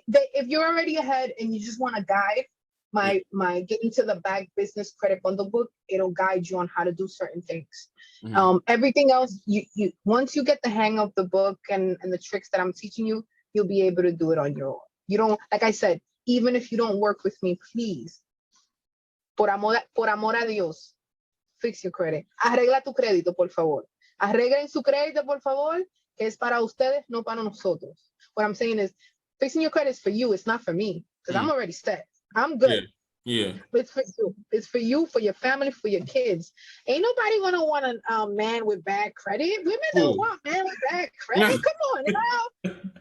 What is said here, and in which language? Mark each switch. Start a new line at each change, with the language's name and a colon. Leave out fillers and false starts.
English: If you're already ahead and you just want to guide, my Getting to the Bag business credit bundle book, it'll guide you on how to do certain things. Everything else, you once you get the hang of the book and the tricks that I'm teaching you, you'll be able to do it on your own. You don't, like I said, even if you don't work with me, please,
Spanish: por amor a Dios,
English: fix your credit.
Spanish: Arregla tu crédito, por favor. Arreglen su crédito, por favor, que es para ustedes, no para nosotros.
English: What I'm saying is, fixing your credit is for you. It's not for me, because I'm already set. I'm good. Yeah. It's for you. It's for you, for your family, for your kids. Ain't nobody gonna want a man with bad credit. Women don't want men with bad credit. Come on,